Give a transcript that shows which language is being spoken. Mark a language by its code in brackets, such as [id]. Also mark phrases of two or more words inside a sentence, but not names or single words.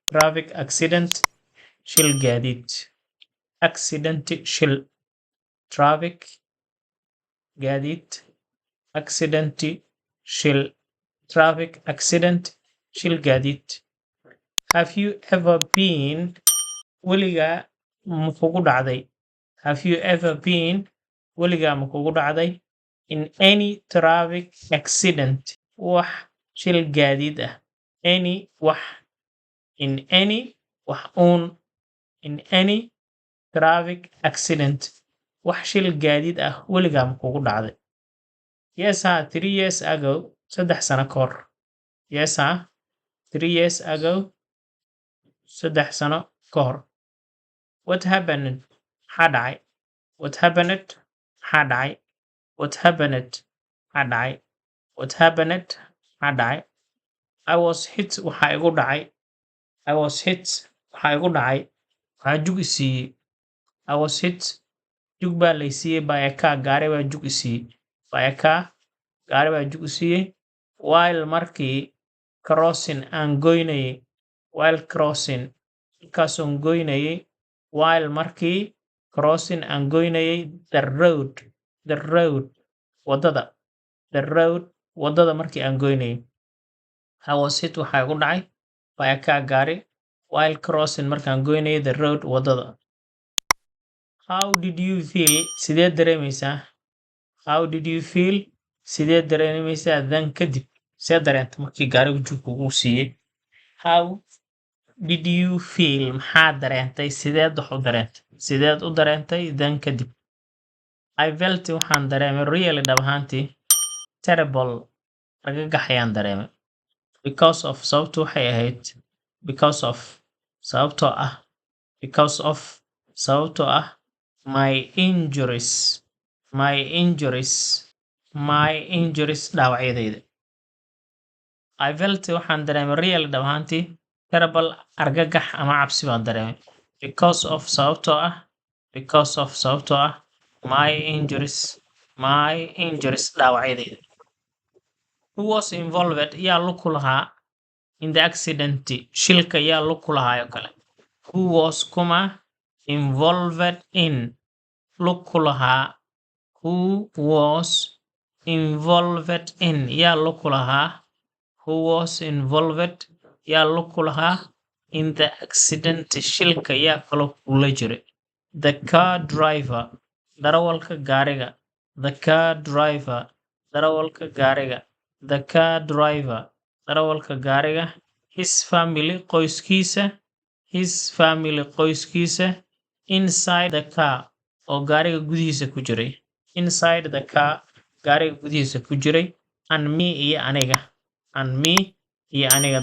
[en] traffic accident [so] shil gaadiid [en] accident shil traffic gaadiid accident shil traffic accident [so] shil gaadiid [en] have you ever [so] been weligaa ma kugu dhacday [en] have you ever been [so] weligaa ma kugu dhacday [en] in any traffic accident [so] wax shil gaadiid ah any wax [en] in any [so] wax uun [en] in any traffic accident [so] wax shil gaadiid ah weligaa ma kugu dhacday [en] yes 3 years ago [so] 3 sano ka hor [en] yes 3 years ago [so] 3 sano ka hor [en] what happened [so] maxaa dhacay [en] what happened [so] maxaa dhacay [en] what happened [so] maxaa dhacay [en] what happened [so] maxaa dhacay [en] I was hit [so] waxaa igu dhacay [en] I was hit [so] waxaa igu dhacay waxaa jug i siiyey [en] I was hit [so] jug baa lay siiyey [en] by a car [so] gaari baa jug i siiyey [en] by a car [so] gaari baa jug i siiyey while markii crossing aan goynayay [en] while crossing [so] markaasoon goynayay while markii crossing aan goynayay [en] the road wadada the road wadada [so] markii aan goynayay [en] I was hit [so] waxaa igu dhacay [en] by a car gaari while crossing [so] markaan goynayay [en] the road wadada how did you feel [so] sidee dareemaysaa [en] how did you feel [so] sidee dareemaysaa dan kadib see dareenta markii gaarigu jug kugu siiyey [en] how did you feel [so] maxaa dareentay sideed wax u dareentay sideed u dareentay dan kadib [en] I felt [so] waxaan dareemay really dhab ahaantii terrible argagax ayaan dareemay [en] because of [so] sababtu waxay ahayd [en] because of [so] sababtoo ah [en] because of [so] sababtoo ah [en] my injuries [so] dhaawacyadayda [en] I felt [so] waxaan dareemay really dhab ahaantii terrible argagax ama cabsi baan dareemay [en] because of [so] sababtoo ah [en] my injuries [so] dhaawacyadayda [en] who was involved [so] yaa lug ku lahaa [en] in the accident [so] shilka yaa lug ku lahaayo kale [en] who was [so] kuma [en] involved in [so] lug ku lahaa [en] who was involved in yaa [so] lug ku lahaa [en] who was involved yaa [so] lug ku lahaa [en] in the accident [so] shilka yaa kaloo kula jiray [en] the car driver [so] darawalka gaariga [en] the car driver [so] darawalka gaariga [en] the car driver [so] darawalka gaariga [en] his family [so] qoyskiisa [en] inside the car [so] oo gaariga gudihiisa ku jiray [en] inside the car [so] gaariga gudihiisa ku jiray [en] and me [so] iyo aniga